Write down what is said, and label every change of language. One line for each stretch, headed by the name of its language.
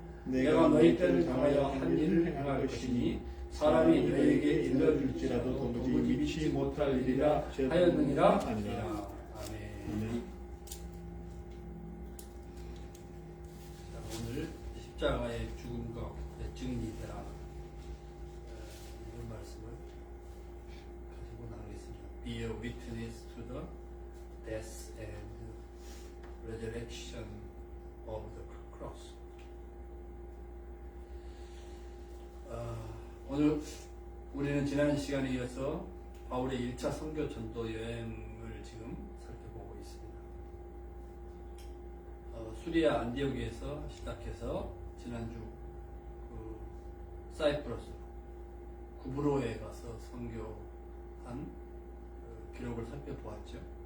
Korean: 내가 너희 때를 당하여 한 일을 행할 것이니 사람이 너희에게 일러줄지라도 도무지 미치 못할 일이라 하였느니라 아니라. 아멘. 오늘 십자가의 죽음과 증인이 되라 이런 말씀을 가지고 나누겠습니다.
English: Be a witness to the death and resurrection of the cross.
Korean: 오늘 우리는 지난 시간에 이어서 바울의 1차 선교 전도 여행을 지금 살펴보고 있습니다. 수리아 안디옥에서 시작해서 지난주 사이프러스 구브로에 가서 선교한 기록을 살펴보았죠.